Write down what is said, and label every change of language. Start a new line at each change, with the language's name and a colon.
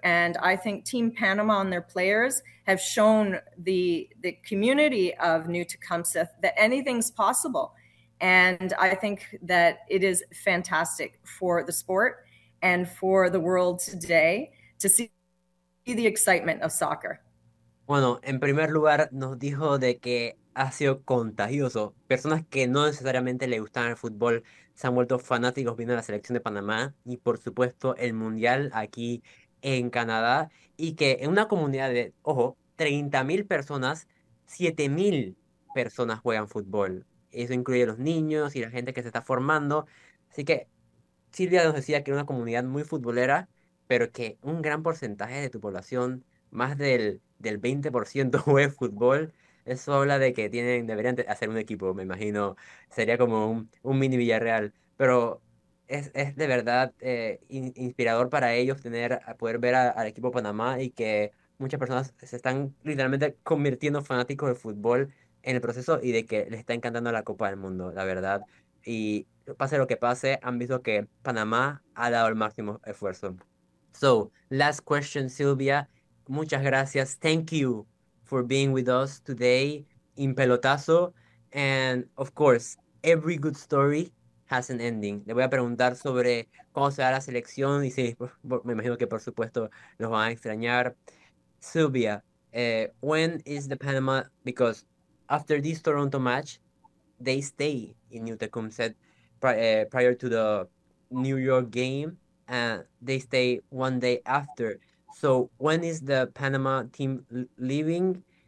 English: And I think Team Panama and their players have shown the community of New Tecumseh that anything's possible. And I think that it is fantastic for the sport and for the world today to see the excitement of soccer.
Spanish: Bueno, en primer lugar nos dijo de que ha sido contagioso. Personas que no necesariamente le gustaban el fútbol se han vuelto fanáticos viendo la selección de Panamá y por supuesto el Mundial aquí en Canadá. Y que en una comunidad de, ojo, 30.000 personas, 7.000 personas juegan fútbol. Eso incluye a los niños y la gente que se está formando. Así que Silvia nos decía que era una comunidad muy futbolera, pero que un gran porcentaje de tu población, más del 20% juega fútbol. Eso habla de que deberían hacer un equipo, me imagino. Sería como un mini Villarreal. Pero es de verdad inspirador para ellos poder ver al equipo Panamá y que muchas personas se están literalmente convirtiendo fanáticos de fútbol en el proceso y de que les está encantando la Copa del Mundo, la verdad. Y pase lo que pase, han visto que Panamá ha dado el máximo esfuerzo.
English: So, last question, Silvia.
Spanish: Muchas gracias.
English: Thank you for being with us today in Pelotazo. And of course, every good story has an ending.
Spanish: Le voy a preguntar sobre cómo se va la selección y sí, me imagino que por supuesto los van a extrañar.
English: Silvia, when is the Panama? Because after this Toronto match, they stay in New Tecumseh prior to the New York game and they stay one day after. So, when is the Panama team leaving?